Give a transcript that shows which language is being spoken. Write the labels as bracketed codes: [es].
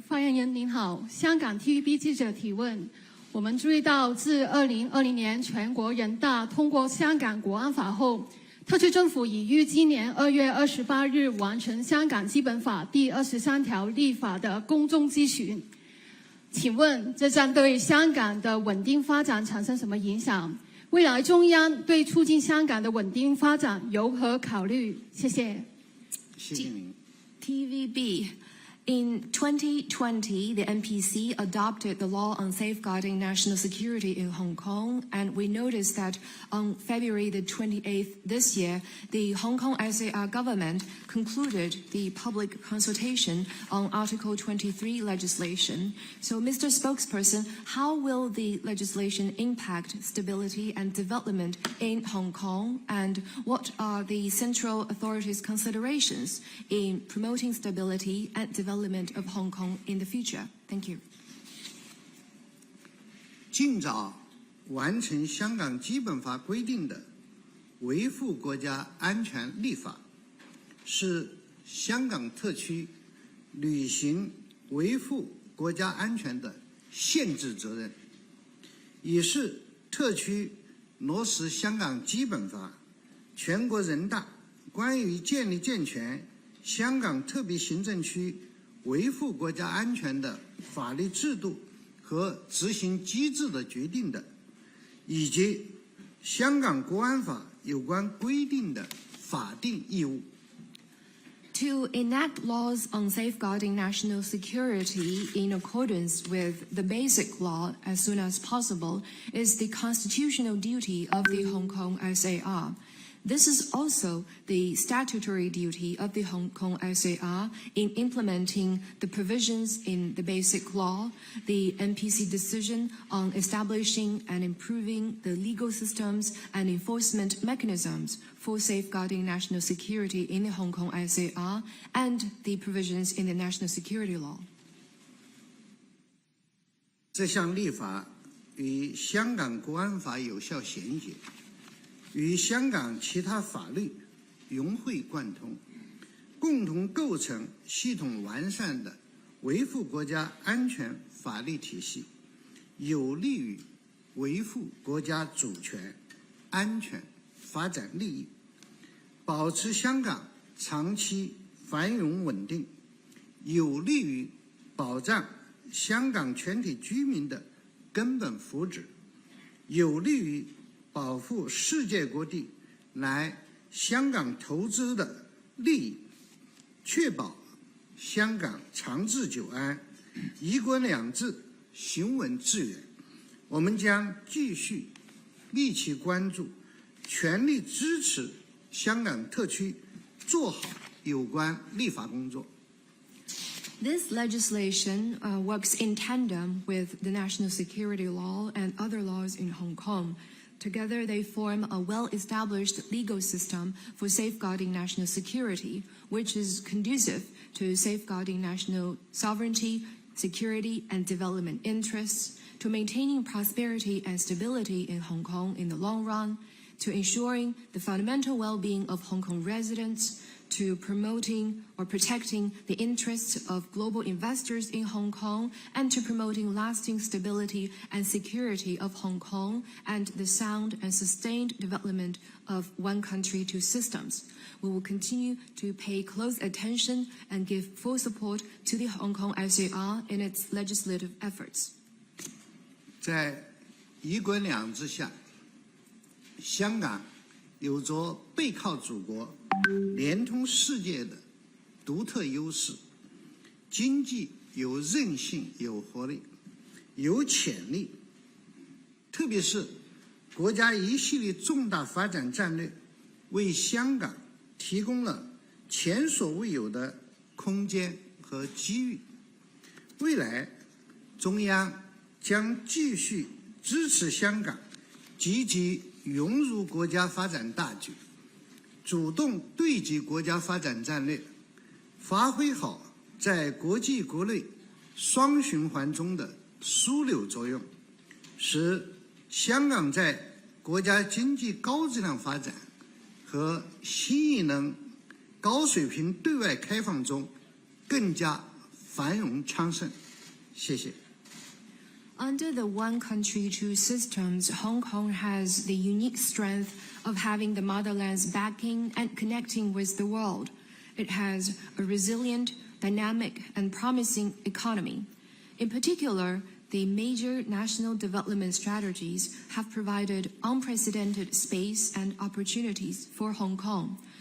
[zh] 发言人您好，香港 TVB 记者提问。我们注意到，自2020年全国人大通过香港国安法后，特区政府已于今年2月28日完成香港基本法第23条立法的公众咨询。请问，这将对香港的稳定发展产生什么影响？未来中央对促进香港的稳定发展有何考虑？谢谢。谢谢您。 [en] TVB. In 2020, the NPC adopted the law on safeguarding national security in Hong Kong, and we noticed that on February the 28th this year, the Hong Kong SAR government concluded the public consultation on Article 23 legislation. So, Mr. Spokesperson, how will the legislation impact stability and development in Hong Kong, and what are the central authorities' considerations in promoting stability and development of Hong Kong in the future? Thank you. [zh] 尽早完成香港基本法规定的维护国家安全立法，是香港特区履行维护国家安全的宪制责任，也是特区落实香港基本法、全国人大关于建立健全香港特别行政区维护国家安全的法律制度和执行机制的决定的，以及香港国安法有关规定的法定义务。 [en] To enact laws on safeguarding national security in accordance with the basic law as soon as possible is the constitutional duty of the Hong Kong SAR. This is also the statutory duty of the Hong Kong SAR in implementing the provisions in the Basic Law, the NPC decision on establishing and improving the legal systems and enforcement mechanisms for safeguarding national security in the Hong Kong SAR, and the provisions in the National Security Law. [zh] 这项立法与香港国安法有效衔接，与香港其他法律融会贯通，共同构成系统完善的维护国家安全法律体系，有利于维护国家主权、安全、发展利益，保持香港长期繁荣稳定，有利于保障香港全体居民的根本福祉，有利于保护世界各地来香港投资的利益，确保香港长治久安、一国两制行稳致远。我们将继续密切关注，全力支持香港特区做好有关立法工作。 [en] This legislation works in tandem with the national security law and other laws in Hong Kong. Together, they form a well-established legal system for safeguarding national security, which is conducive to safeguarding national sovereignty, security, and development interests, to maintaining prosperity and stability in Hong Kong in the long run, to ensuring the fundamental well-being of Hong Kong residents, to promoting or protecting the interests of global investors in Hong Kong, and to promoting lasting stability and security of Hong Kong and the sound and sustained development of one country, two systems. We will continue to pay close attention and give full support to the Hong Kong SAR in its legislative efforts. [zh] 在一国两制下，香港有着背靠祖国、连通世界的独特优势，经济有韧性、有活力、有潜力，特别是国家一系列重大发展战略，为香港提供了前所未有的空间和机遇。未来，中央将继续支持香港积极融入国家发展大局，主动对接国家发展战略，发挥好在国际国内双循环中的枢纽作用，使香港在国家经济高质量发展和新一轮高水平对外开放中更加繁荣昌盛。谢谢。 [en] Under the one country, two systems, Hong Kong has the unique strength of having the motherland's backing and connecting with the world. It has a resilient, dynamic, and promising economy. In particular, the major national development strategies have provided unprecedented space and opportunities for Hong Kong.